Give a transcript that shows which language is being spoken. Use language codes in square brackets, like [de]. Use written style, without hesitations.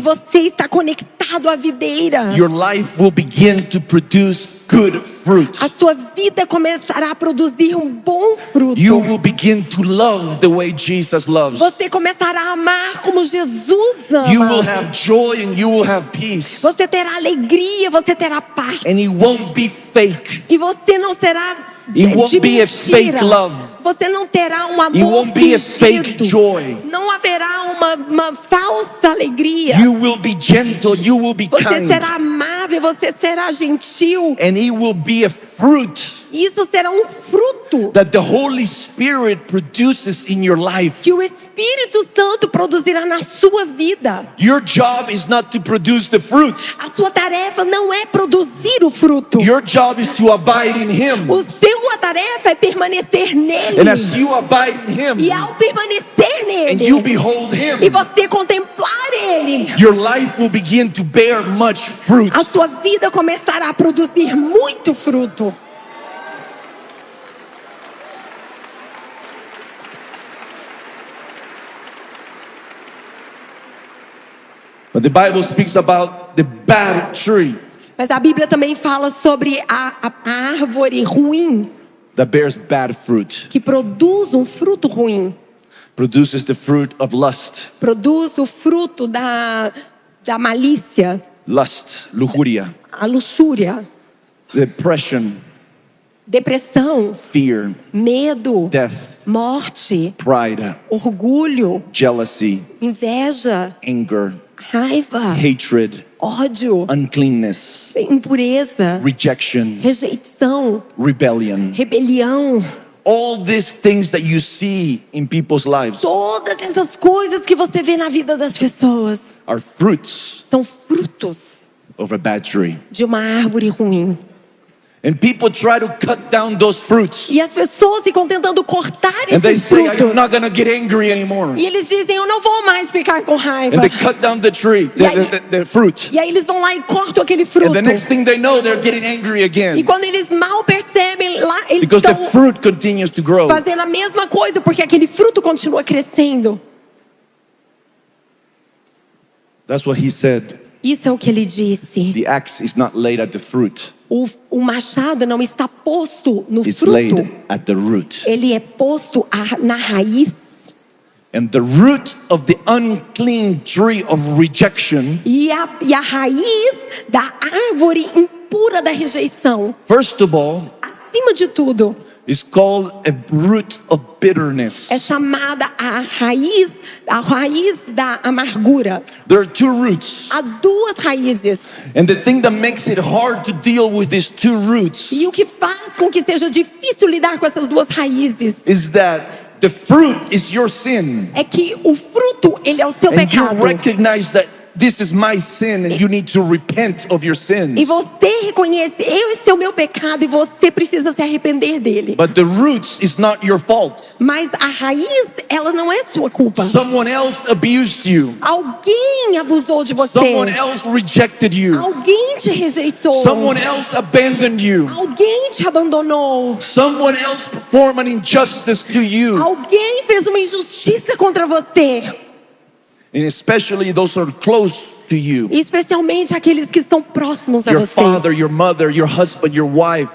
[pt] você está conectado à videira, [en] your life will begin to produce good fruit. [pt] a sua vida começará a produzir um bom fruto. [en] You will begin to love the way Jesus loves. [pt] Você começará a amar como Jesus ama. [en] You will have joy and you will have peace. [pt] Você terá alegria, você terá paz. [en] And it won't be fake. [pt] E você não será [en] It won't [pt] de [en] be a [pt] mentira. [en] fake love. [pt] Você não terá um [en] It [pt] amor [en] won't be a [pt] fingido. [en] fake joy. [pt] Não haverá uma falsa alegria. [en] You will be gentle, you will be [pt] Você [en] kind. [pt] será amável, amável, você será gentil. [en] and it will be a fruit [pt] Isso será um fruto [en] that the Holy Spirit produces in your life. [pt] que o Espírito Santo produzirá na sua vida. [en] Your job is not to produce the fruit. [pt] A sua tarefa não é produzir o fruto. [en] Your job is to abide in Him. [pt] Sua tarefa é permanecer nele. [en] And as you abide in Him [pt] E ao permanecer [en] and you [pt] nele [en] behold [pt] e [en] Him, [pt] você contemplar ele, [en] your life will begin to bear much fruit. [pt] a sua vida começará a produzir muito fruto. [en] But the Bible speaks about the bad tree [pt] Mas a Bíblia também fala sobre a árvore ruim, [en] that bears bad fruit, [pt] que produz um fruto ruim. [en] produces the fruit of lust, [pt] Produz o fruto da malícia, [es] lujuria, [pt] a luxúria, [en] depression, [pt] depressão, [en] fear, [pt] medo, [en] death, [pt] morte, [en] pride, [pt] orgulho, [en] jealousy, [pt] inveja, [en] anger, [pt] raiva, [en] hatred, [pt] ódio, [en] uncleanness, [pt] impureza, [en] rejection, [pt] rejeição, [en] rebellion. [pt] rebelião. [en] All these things that you see in people's lives [pt] Todas essas coisas que você vê na vida das pessoas [en] are fruits [pt] são frutos [en] of a bad tree. [pt] de uma árvore ruim. [en] And people try to cut down those fruits. [pt] E as pessoas ficam tentando cortar [en] And they [pt] esses [en] say, I'm [pt] frutos. [en] not going to get angry anymore. [pt] E eles dizem, eu não vou mais ficar com raiva. [en] And they cut down the tree, the fruit. [pt] E aí eles vão lá e cortam aquele fruto. [en] And the next thing they know, they're getting angry [pt] E [en] again. [pt] quando eles mal percebem, lá eles [en] Because the [pt] estão [en] fruit continues to grow. [pt] fazendo a mesma coisa, porque aquele fruto continua crescendo. [en] That's what he said. [pt] Isso é o que ele disse. [en] The axe is not laid at the fruit. [pt] O machado não está posto no [en] It's [pt] fruto. [en] laid at the root. [pt] Ele é posto na raiz. [en] And the root of the unclean tree of rejection, [pt] E a raiz da árvore impura da rejeição, [en] first of all, [pt] acima de tudo, [en] is called a root of bitterness. [pt] é chamada a raiz da amargura. [en] There are two roots. [pt] Há duas raízes. [en] And the thing that makes it hard to deal with these two roots [pt] E o que faz com que seja difícil lidar com essas duas raízes [en] is that the fruit is your sin. [pt] é que o fruto, ele é o seu [en] And you [pt] pecado. [en] recognize that this is my sin and you need to repent of your [pt] E [en] sins. [pt] você reconhece, esse é o meu pecado e você precisa se arrepender dele. [en] But the roots is not your fault. [pt] Mas a raiz, ela não é sua culpa. [en] Someone else abused you. [pt] Alguém abusou de você. [en] Someone else rejected you. [pt] Alguém te rejeitou. [en] Someone else abandoned you. [pt] Alguém te abandonou. [en] Someone else performed an injustice to you. [pt] Alguém fez uma injustiça contra você. [en] And especially those who are close to you. [pt] Especialmente aqueles que estão próximos a [en] Your [pt] você. [en] father, your mother, your husband, your wife,